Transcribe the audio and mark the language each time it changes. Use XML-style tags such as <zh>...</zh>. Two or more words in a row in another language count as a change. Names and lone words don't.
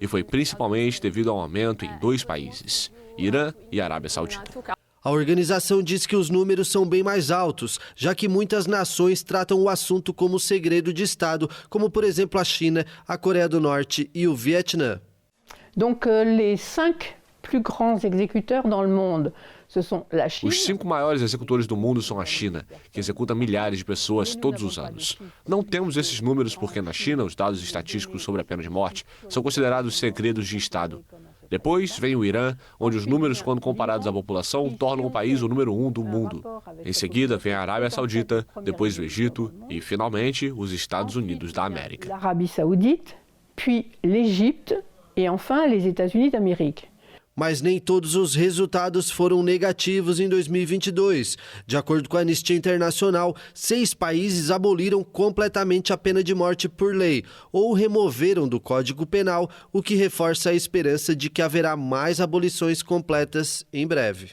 <pt>e foi principalmente devido ao aumento em 2 países, Irã e Arábia Saudita. A organização diz que os números são bem mais altos, já que muitas nações tratam o assunto como segredo de Estado, como por exemplo a China, a Coreia do Norte e o Vietnã.</pt> <fr>Donc les 5 plus grands exécuteurs dans le monde, ce sont la Chine.</fr> <pt>Os 5 maiores executores do mundo são a China, que executa milhares de pessoas todos os anos. Não temos esses números porque na China os dados estatísticos sobre a pena de morte são considerados segredos de Estado. Depois vem o Irã, onde os números, quando comparados à população, tornam o país o número 1 do mundo. Em seguida vem a Arábia Saudita, depois o Egito e, finalmente, os Estados Unidos da América.</pt> <fr>L'Arabie Saoudite, puis l'Égypte et enfin les États-Unis d'Amérique.</fr> <pt>Mas nem todos os resultados foram negativos em 2022. De acordo com a Anistia Internacional, 6 países aboliram completamente a pena de morte por lei ou removeram do Código Penal, o que reforça a esperança de que haverá mais abolições completas em breve.</pt>